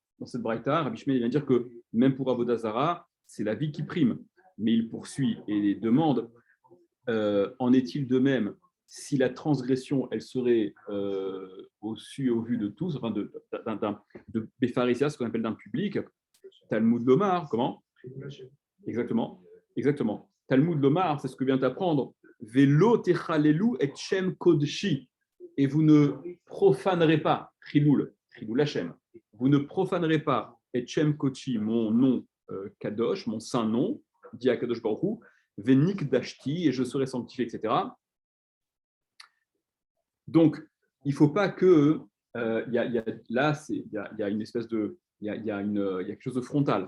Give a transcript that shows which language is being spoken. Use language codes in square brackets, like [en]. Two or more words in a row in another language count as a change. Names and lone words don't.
[fr] Dans cette braïta, Rabbi Ishmael vient dire que même pour Avodazara, c'est la vie qui prime, mais il poursuit et demande en est-il de même si la transgression, elle serait au su et au vu de tous, enfin de Bepharesia, ce qu'on appelle d'un public, [he] תלמוד לומר, [fr] comment? Exactement. [he] תלמוד לומר, [fr] c'est ce que vient d'apprendre. [he] ולא תחללו את שם קדשי. [fr] Et vous ne profanerez pas, [he] חילול השם, [fr] vous ne profanerez pas [he] את שם קדשי, [fr] mon nom kadosh, mon saint nom, dit à [he] קדוש ברוך הוא, ונקדשתי, [fr] et je serai sanctifié, etc. Donc, il ne faut pas que il y a une espèce de il y a quelque chose de frontal.